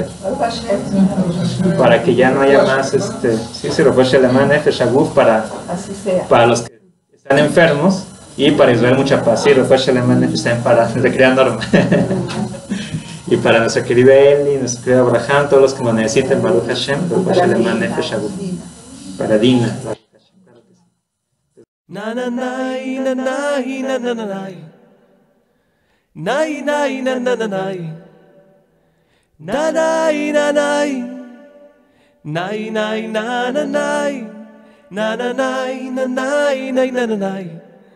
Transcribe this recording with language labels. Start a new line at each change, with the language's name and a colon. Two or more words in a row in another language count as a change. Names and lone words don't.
Spanish: Para que ya no haya más, para los que están enfermos y para Israel mucha paz. Sí, para recrear norma. Y para nuestra querida Eli, nuestro querido Abraham, todos los que lo necesiten,
Hebrew: Baruch Hashem,
Spanish: para Dina. Na na nai na nai na na na nai nai nai na na na nai na nai na nai nai nai na na nai na na nai na nai na na nai